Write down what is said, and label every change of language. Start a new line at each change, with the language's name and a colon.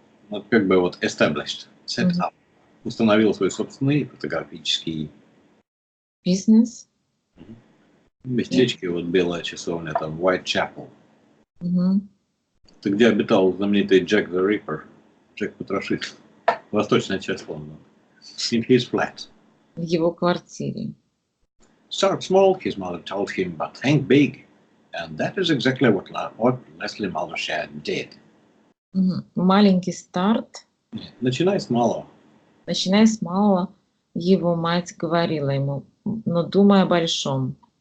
Russian: Вот как бы вот established, set up. Установил свой собственный фотографический бизнес. В местечке вот белая часовня, там Whitechapel. Это где обитал знаменитый Джек the Ripper, Джек Потрошитель. Восточная часть Лондона.
English: In his flat.
Russian: В его квартире.
English: Start small, his mother told him, but think big. And that is exactly what Leslie Mothershed did.
Russian: Маленький старт. Начинай с малого. Начиная с малого, его мать говорила ему, но думай о большом.